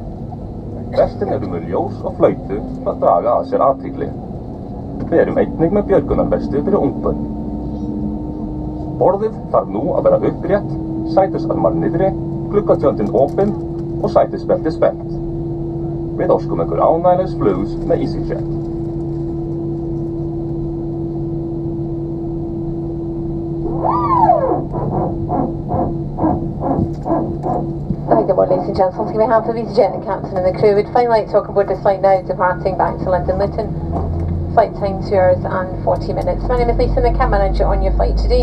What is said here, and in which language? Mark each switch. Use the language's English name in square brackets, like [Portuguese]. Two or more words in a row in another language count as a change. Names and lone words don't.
[Icelandic] Vestin eru með ljós og flautu til að draga að sér athygli. Við erum einnig með björgunarvesti fyrir ungbönn. Borðið þarf nú að vera upprétt, sætisarmar niðri, gluggatjöldin opin og sætisbelti spennt. Við óskum ykkur ánæglegs flugs með easyJet. [English] Good morning, ladies and gentlemen. On behalf of easyJet, the captain and the crew, we'd finally like to welcome aboard this flight now, departing back to London Luton. Flight time 2 hours and 40 minutes. My name is Lisa, the cabin manager on your flight today.